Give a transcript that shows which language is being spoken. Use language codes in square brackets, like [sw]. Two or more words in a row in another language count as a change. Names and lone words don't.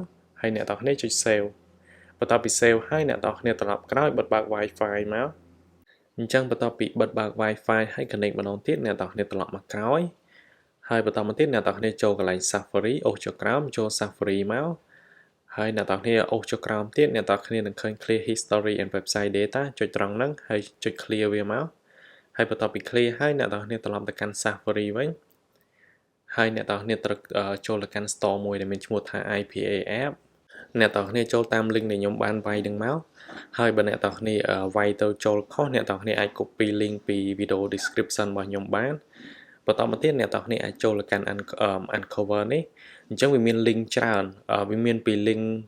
[km] ហើយអ្នកទាំងគ្នាចុច save បន្ទាប់ពី save ហើយអ្នកទាំងគ្នាត្រឡប់ក្រោយបិទបើក Wi-Fi មកអញ្ចឹងបន្ទាប់ពីបិទបើក Wi-Fi ហើយ connect ម្ដងទៀតអ្នកទាំងគ្នាត្រឡប់មកក្រោយហើយបន្ត មកទៀតអ្នកទាំងគ្នាចូលកន្លែង Safari អូសចុះក្រោមចូល Safari មកហើយអ្នកទាំងគ្នាអូសចុះក្រោមទៀតអ្នកទាំងគ្នានឹងឃើញ [en] clear history and website data [km] ចុចត្រង់ហ្នឹងហើយចុច clear វាមកហើយបន្ទាប់ពី clear ហើយអ្នកទាំងគ្នាត្រឡប់ទៅកាន់ Safari វិញហើយអ្នកទាំងគ្នាត្រូវចូលទៅកាន់ store មួយដែលមានឈ្មោះថា IPA app អ្នកទាំងគ្នាចូលតាម link ដែលខ្ញុំបានវាយនឹងមកហើយបើអ្នកទាំងគ្នាវាយទៅចូលខុសអ្នកទាំងគ្នាអាច [en] copy link [km] ពី [en] video description [km] របស់ខ្ញុំបានបន្តមកទៀតអ្នកទាំងគ្នាអាចចូលទៅកាន់ unc0ver នេះអញ្ចឹងវាមាន link ច្រើនវាមានពី link